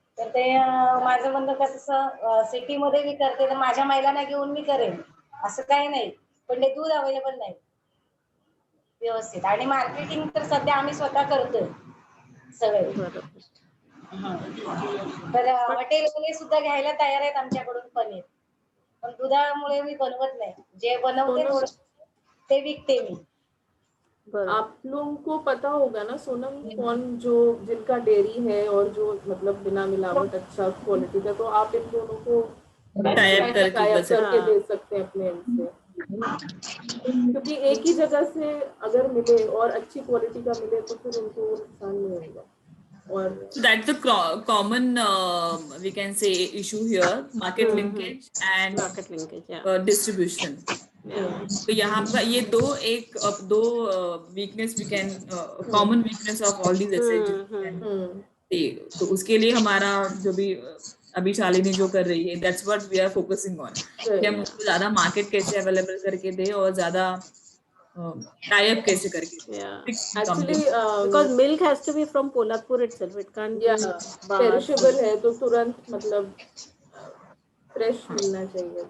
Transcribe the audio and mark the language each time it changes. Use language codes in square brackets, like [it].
[mr] तर ते माझं म्हणणं कसं सिटीमध्ये मी करते तर माझ्या महिलांना घेऊन मी करेन असं काही नाही, पण ते दूध अवेलेबल नाही व्यवस्थित. आणि मार्केटिंग तर सध्या आम्ही स्वतः करतोय सगळे. तर हॉटेलवाले सुद्धा घ्यायला तयार आहेत आमच्याकडून पनीर, पण दुधामुळे मी बनवत नाही. जे बनवते थोडं ते विकते मी. [hi] आप लोगों को पता होगा ना सोनम, कौन जो जिनका डेयरी है और जो मतलब बिना मिलावट अच्छा क्वालिटी का, तो आप इन दोनों को टाइप करके दे सकते हैं अपने एंड से, क्योंकि एक ही जगह से अगर मिले और अच्छी क्वालिटी का मिले तो फिर उनको नुकसान नहीं होगा. [en] So that's the common we can say issue here, market linkage and distribution. [hi] तो यहाँ पर ये दो [en] weakness we can common weakness of all these SHGs. [hi] तो उसके लिए हमारा जो भी अभी शालिनी जो कर रही है, [en] that's what we are focusing on, [hi] कि हम उसको ज्यादा मार्केट कैसे अवेलेबल करके दे और ज्यादा टाई अप कैसे करके दे. [en] Actually, Because milk has to be from Polatpur itself. It can't be [hi] perishable है तो तुरंत मतलब फ्रेश मिलना चाहिए.